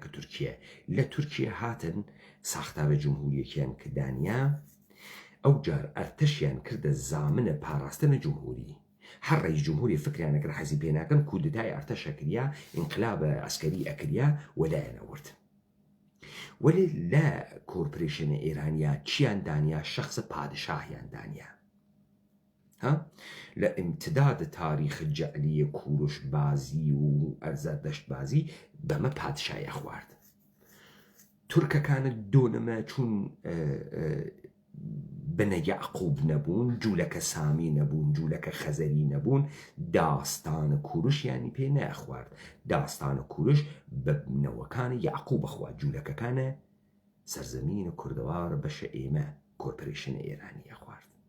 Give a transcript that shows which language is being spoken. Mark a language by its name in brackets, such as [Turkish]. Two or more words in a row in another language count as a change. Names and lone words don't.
[Southern Kurdish] کە تورکیە لە تورکیە هاتن ساختارە جمهوریەکیان کە دانیا ئەو جار ئەرتەشیان کردە زامنە پاراستنە جمهوری هەر ڕئیس جمهوری فکریانەکە حەزی پێ ناکەن کودتای ئەرتەشە کریا ئینقلاب ئەسکەری ئەکریا وەلایەنەوەرد وەلی لە کۆرپۆریشنە ئێرانیا چیان دانیا شخص پادشاهیان دانیا لە ئیمتداد تاریخ جەعلی کوروش بازی و ئەرزەردەشت بازی بەمە پادشایە خوارد تورکەکانە دۆنەمە چوون بنە یعقوب نەبوون جوولەکە سامی نەبوون جوولەکە خەزەری نەبوون داستانە کوروشیانی پێ نەخوارد داستانە کوروش بە بنەوەکانی یعقوب بەخوارد جوولەکەکانە سەرزەمینە کوردەوار بەشە ئێمە کۆرپۆریشنە ئێرانیە خوارد